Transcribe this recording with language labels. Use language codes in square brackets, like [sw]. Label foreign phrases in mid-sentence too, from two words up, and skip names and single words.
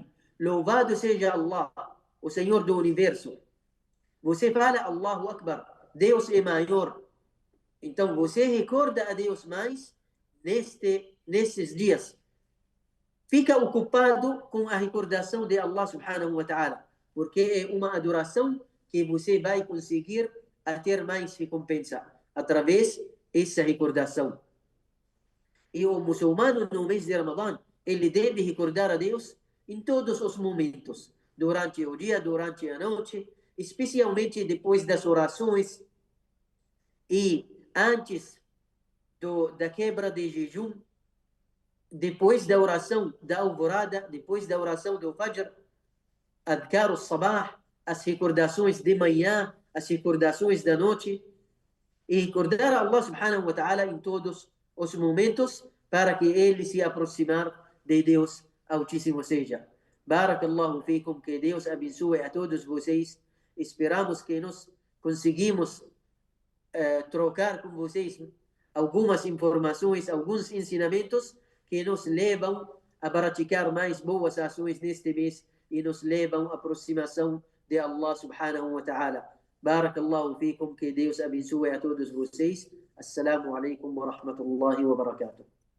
[pt] Louvado seja Allah, o Senhor do Universo. Você fala [ar] الله أكبر. [pt] Deus é maior. Então você recorda a Deus mais nesses dias. Fica ocupado com a recordação de Allah [ar] سبحانه وتعالى, [pt] porque é uma adoração que você vai conseguir a ter mais recompensa através dessa recordação. E o muçulmano no mês de Ramadã, ele deve recordar a Deus em todos os momentos, durante o dia, durante a noite, especialmente depois das orações e antes da quebra de jejum, depois da oração da alvorada, depois da oração do Fajr, [ar] أذكار الصباح, [pt] as recordações de manhã, as recordações da noite, e recordar a Allah [ar] سبحانه وتعالى [pt] em todos os momentos para que ele se aproximar de Deus Altíssimo seja. [ar] بارك الله فيكم, [pt] que Deus abençoe a todos vocês. Esperamos que nós conseguimos trocar com vocês algumas informações, alguns ensinamentos que nos levam a praticar mais boas ações neste mês e nos levam à aproximação de Allah [ar] سبحانه وتعالى. بارك الله فيكم, [pt] que Deus abençoe a todos vocês. [ar] السلام عليكم ورحمة الله وبركاته.